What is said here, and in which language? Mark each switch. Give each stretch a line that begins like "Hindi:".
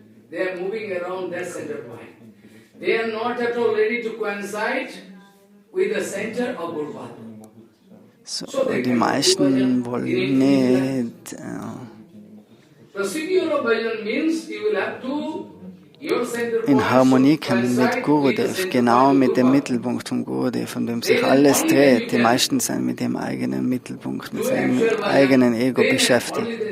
English: They are moving around that center point. They are not at all ready to coincide with the center of Gurupad.
German: So, die meisten wollen nicht.
English: Procedure of bhajan means you will have to
German: in Harmonie kommen mit Gurudev, genau mit dem Mittelpunkt vom Gurudev, von dem sich alles dreht. Die meisten sind mit dem eigenen Mittelpunkt, mit seinem eigenen Ego beschäftigt.